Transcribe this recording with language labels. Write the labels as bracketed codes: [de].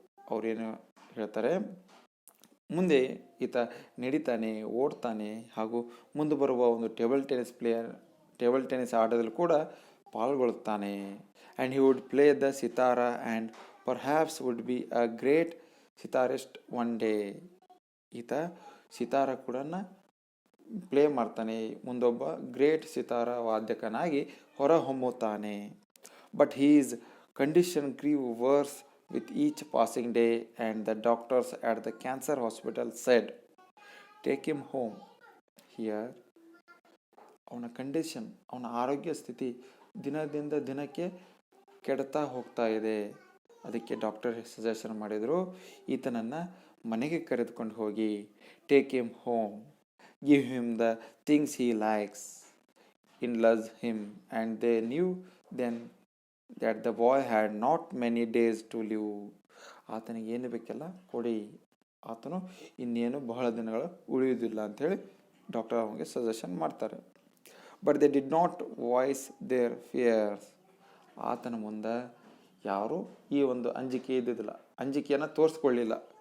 [kn] ಅವರೇನು ಹೇಳ್ತಾರೆ, ಮುಂದೆ ಈತ ನಡೀತಾನೆ, ಓಡ್ತಾನೆ, ಹಾಗೂ ಮುಂದೆ ಬರುವ ಒಂದು ಟೇಬಲ್ ಟೆನ್ನಿಸ್ ಆಟದಲ್ಲಿ ಕೂಡ ಪಾಲ್ಗೊಳ್ಳುತ್ತಾನೆ. [en] And he would play the sitar and perhaps would be a great sitarist one day. [kn] ಈತ ಸಿತಾರ ಕೂಡ ಪ್ಲೇ ಮಾಡ್ತಾನೆ, ಮುಂದೊಬ್ಬ great Sithara ವಾದ್ಯಕನಾಗಿ ಹೊರಹೊಮ್ಮುತ್ತಾನೆ. [en] But his condition grew worse with each passing day and the doctors at the cancer hospital said, take him home. [kn] Here ಅವನ condition, ಅವನ ಆರೋಗ್ಯ ಸ್ಥಿತಿ ದಿನದಿಂದ ದಿನಕ್ಕೆ ಕೆಡ್ತಾ ಹೋಗ್ತಾ ಇದೆ. ಅದಕ್ಕೆ ಡಾಕ್ಟರ್ ಸಜೆಷನ್ ಮಾಡಿದರು, ಈತನನ್ನು ಮನೆಗೆ ಕರೆದುಕೊಂಡು ಹೋಗಿ, [en] Take him home, give him the things he likes, indulge him. And they knew then that the boy had not many days to live. [kn] ಆತನಿಗೆ ಏನು ಬೇಕೆಲ್ಲ ಕೊಡಿ, ಆತನು ಇನ್ನೇನು ಬಹಳ ದಿನಗಳು ಉಳಿಯುವುದಿಲ್ಲ ಅಂಥೇಳಿ ಡಾಕ್ಟರ್ ಅವನಿಗೆ ಸಜೆಷನ್ ಮಾಡ್ತಾರೆ. [en] But they did not voice their fears. [kn] ಆತನ ಮುಂದೆ ಯಾರು ಈ ಒಂದು ಅಂಜಿಕೆ ಇದ್ದಿದ್ದಿಲ್ಲ, ಅಂಜಿಕೆಯನ್ನು ತೋರಿಸ್ಕೊಳ್ಳಿಲ್ಲ.